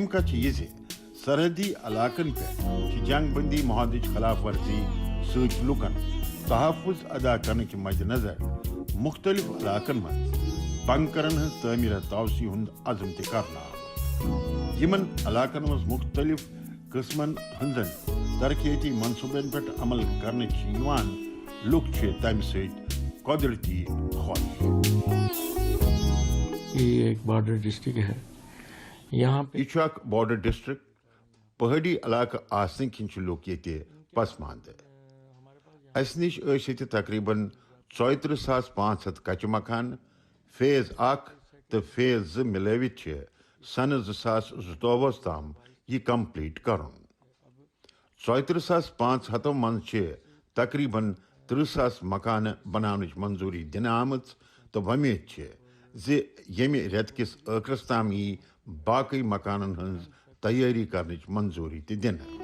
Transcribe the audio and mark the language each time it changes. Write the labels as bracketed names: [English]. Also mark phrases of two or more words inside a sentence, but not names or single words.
[Kashmiri] کتھ چھِ یہِ زِ سرحدی علاقن پٮ۪ٹھ چھِ جنگ بندی معاہدٕچ خلاف ورزی سۭتۍ لُکن تحفظ ادا کرنہٕ مد نظر مختلف علاقن منٛز بنکرن ہٕنٛز تعمیٖر توسیع ہُنٛد عزم تہِ کرنہٕ آمُت یِمن علاقن منٛز مختلف قٕسمن ہٕنٛزن ترقیٲتی منصوٗبن پٮ۪ٹھ عمل کرنہٕ چھِ یِوان لُکھ چھِ تمہِ سۭتۍ قدرتی خوش. [Urdu] یہ ایک [English] border district [Urdu] ہے یہاں پہ. [Kashmiri] یہ اخ [English] border district. [Kashmiri] پہاڑی علاقہ آسن کن لوگ یہ پسماندہ. اس نش یہ تقریباً 34,500 کچہ مکان. فیز 1 تو فیز 2 ملوت سن 2022 تام یہ کمپلیٹ کرن. 34,500 من تقریباً 30,000 مکان بنانچ منظوری دن آمت تو ومید یمہ ریت کس ٲخرس تام ای باقی مکانن ہنز تیاری کرنچ منظوری تہ دن.